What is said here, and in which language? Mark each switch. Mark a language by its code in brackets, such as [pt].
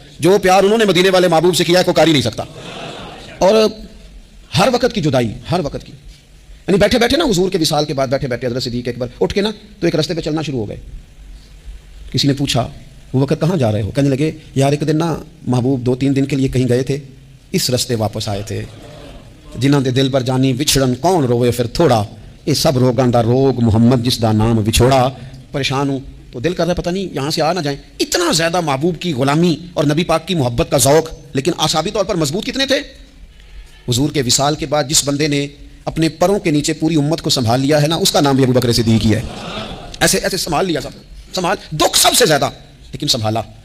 [ur] جو پیار انہوں نے مدینے والے محبوب سے کیا ہے کوئی کر ہی نہیں سکتا. اور ہر وقت کی جدائی، ہر وقت کی، یعنی بیٹھے بیٹھے نا حضور کے وصال کے بعد بیٹھے بیٹھے حضرت صدیق اکبر اٹھ کے نا تو ایک راستے پہ چلنا شروع ہو گئے. کسی نے پوچھا وہ وقت کہاں جا رہے ہو؟ کہنے لگے یار ایک دن نا محبوب 2-3 دن کے لیے کہیں گئے تھے، اس راستے واپس آئے تھے. [pa] جنہاں دے دل پر جانی وچھڑن کون روے پھر تھوڑا، یہ سب روگاں دا روگ محمد جس دا نام وچھوڑا. [ur] پریشان ہوں تو دل کر رہا ہے پتہ نہیں یہاں سے آ نہ جائیں. اتنا زیادہ محبوب کی غلامی اور نبی پاک کی محبت کا ذوق، لیکن اعصابی طور پر مضبوط کتنے تھے. حضور کے وصال کے بعد جس بندے نے اپنے پروں کے نیچے پوری امت کو سنبھال لیا ہے نا، اس کا نام بھی ابو بکر صدیق ہی ہے. ایسے ایسے سنبھال لیا، سب سنبھال، دکھ سب سے زیادہ لیکن سنبھالا.